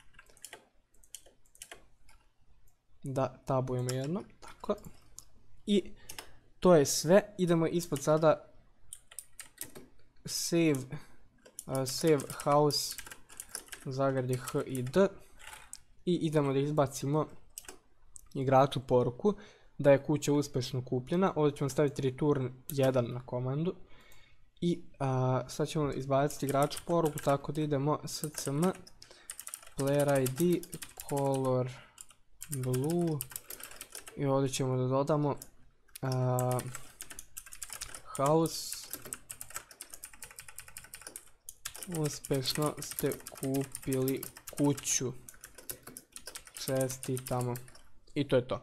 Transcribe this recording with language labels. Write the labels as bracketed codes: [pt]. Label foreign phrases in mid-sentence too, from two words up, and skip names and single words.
[bs] da tabujemo jedno, tako, i to je sve, idemo ispod sada [en] save house [bs] zagradi h i d i idemo da izbacimo igraču poruku da je kuća uspješno kupljena, ovdje ćemo staviti return 1 na komandu I sad ćemo izbaciti igraču poruku, tako da idemo [en] scm player id color blue [bs] i ovdje ćemo da dodamo house, uspješno ste kupili kuću, čestitamo. I to je to.